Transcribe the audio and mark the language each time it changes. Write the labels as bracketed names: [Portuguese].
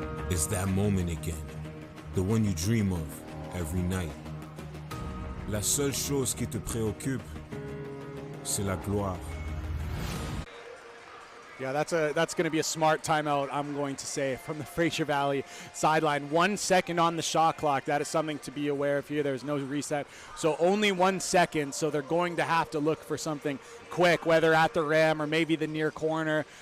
[English] It's that moment again, the one you dream of every night. [French] La seule chose qui te préoccupe, c'est la gloire. [English] Yeah, that's going to be a smart timeout, I'm going to say, from the Fraser Valley sideline. 1 second on the shot clock. That is something to be aware of here. There's no reset. So only 1 second, so they're going to have to look for something quick, whether at the rim or maybe the near corner.